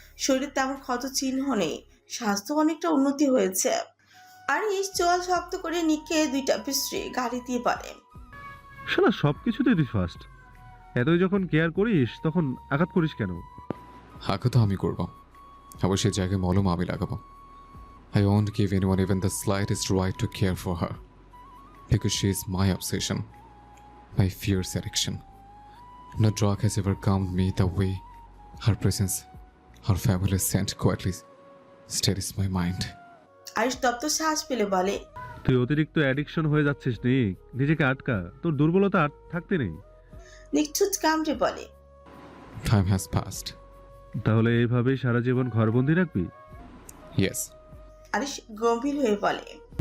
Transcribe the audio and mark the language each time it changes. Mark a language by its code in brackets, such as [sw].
[bn] শরীরে তেমন ক্ষত চিহ্ন নেই, স্বাস্থ্য অনেকটা উন্নতি হয়েছে। আরিশ চোয়াল শক্ত করে নিকে 2টা পিছড়ে গাড়ি দিয়ে বলে। শালা সব কিছুতেই তুই ফার্স্ট। এতই যখন কেয়ার করিস তখন আঘাত করিস কেন? হাঁকা তো আমি করবো, আবার সে জায়গায় মলম আমি লাগাবো। [en] I won't give anyone even the slightest right to care for her, because she is my obsession, my fierce addiction. No drug has ever calmed me the way her presence, her fabulous scent quietly steadies my mind. [bn] Arish তপ্ত শ্বাস ফেলে বলে। তুই অতিরিক্ত addiction হয়ে যাচ্ছিস নিক, নিজেকে আটকা। তোর দুর্বলতা আর থাকতে নেই। নিকছুচ কামড়ে বলে। [en] Time has passed. [bn] তাহলে এইভাবেই সারা জীবন ঘরবন্দি রাখবি? [en] Yes. [bn] আরিশ গম্ভীর হয়ে বলে।